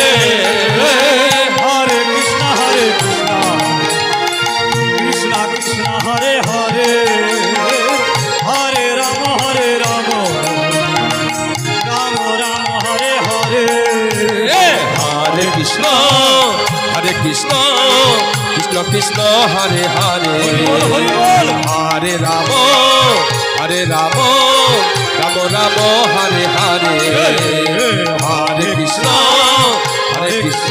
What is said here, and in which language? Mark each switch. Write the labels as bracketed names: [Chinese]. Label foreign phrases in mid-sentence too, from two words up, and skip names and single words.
[Sanskrit] হরে কৃষ্ণ কৃষ্ণ কৃষ্ণ হরে হরে হরে রাম রাম রাম হরে হরে হরে কৃষ্ণ কৃষ্ণ কৃষ্ণ হরে হরে [Bangla] হরি বল [Sanskrit] হরে রাম রাম রাম হরে হরে হরে কৃষ্ণ কৃষ্ণ